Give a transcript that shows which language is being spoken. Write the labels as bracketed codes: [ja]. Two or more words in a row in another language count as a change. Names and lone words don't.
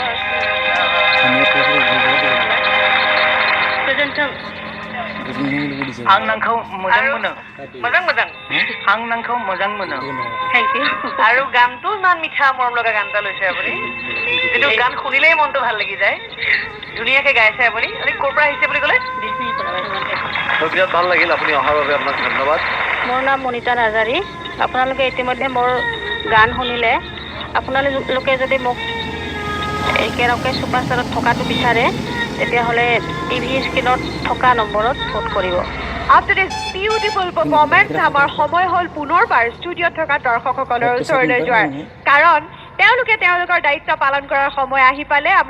[brx] आं नोंखौ मोजां मोनो आं नोंखौ मोजां मोनो [en] thank you [as] আৰু গানটো ইমান মিঠা মৰম লগা গান এটা লৈছে আপুনি যিটো গান শুনিলেই মনটো ভাল লাগি যায় ধুনীয়াকৈ গাইছে আপুনি আপুনি ক'ৰ পৰা আহিছে বুলি ক'লে বিৰাট ভাল লাগিল আপুনি অহাৰ বাবে আপোনাক ধন্যবাদ মোৰ নাম মনিতা নাৰ্জাৰী আপোনালোকে ইতিমধ্যে মোৰ গান শুনিলে আপোনালোকে যদি মোক একেলগে ছুপাৰষ্টাৰত থকাটো বিচাৰে তেতিয়াহ'লে [en] TV screenত [as] থকা নম্বৰত ফোন কৰিব [en] After this beautiful performance, [as] আমাৰ সময় হ'ল পুনৰবাৰ ষ্টুডিঅ'ত থকা দৰ্শকসকলৰ ওচৰলৈ যোৱাৰ কাৰণ তেওঁলোকে তেওঁলোকৰ দায়িত্ব পালন কৰাৰ সময় আহি পালে আমাৰ